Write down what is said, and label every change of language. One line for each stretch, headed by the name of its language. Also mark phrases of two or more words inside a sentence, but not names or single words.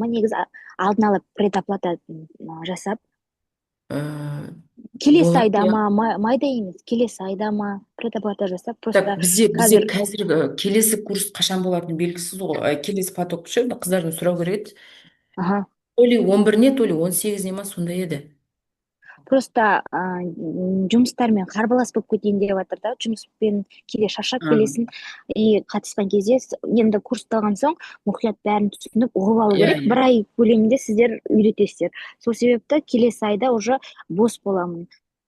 Kazakh: Негізі алдын ала предоплата жасап, келесі Болады, айда иә. ма, майда емес, келесі айда ма предоплата жасап, Так, просто бізде қазір, қазір келесі курс қашан болатыны белгісіз ғой. Келесі поток ше, қыздардан сұрау керек еді. аха,
Russian: То ли
Kazakh: 11-не,
Russian: то ли
Kazakh: 18-не ма, сондай еді. просто жұмыстармен қарбалас болып кетейін деп жатыр да, жұмыспен кейде шаршап келесің, и қатысқан кезде енді курсты алған соң мұқият бәрін түсініп ұғып алу Иә, керек. иә. Бір ай көлемінде сіздер үйретесіздер. Сол себепті келесі айда уже бос боламын.